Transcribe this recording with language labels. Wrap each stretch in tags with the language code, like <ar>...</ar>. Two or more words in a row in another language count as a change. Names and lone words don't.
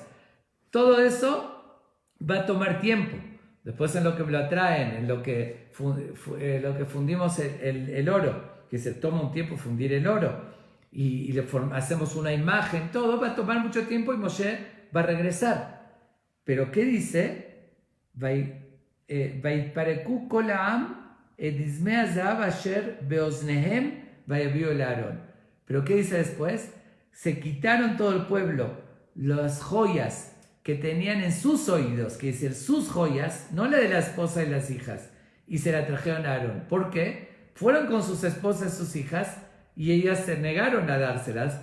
<es>Todo eso va a tomar tiempo. Después en lo que lo traen, en lo que fundimos el oro, que se toma un tiempo fundir el oro y hacemos una imagen, todo va a tomar mucho tiempo y Moshe va a regresar. Pero ¿qué dice?</es> <he>ויתפרקו כל העם את נזמי הזהב אשר באזניהם ויביאו אל אהרן.</he> <es>Pero ¿qué dice después? Se quitaron todo el pueblo las joyas que tenían en sus oídos, que decir sus joyas, no la de la esposa y las hijas, y se la trajeron a Aarón. ¿Por qué? Fueron con sus esposas, sus hijas, y ellas se negaron a dárselas.</es>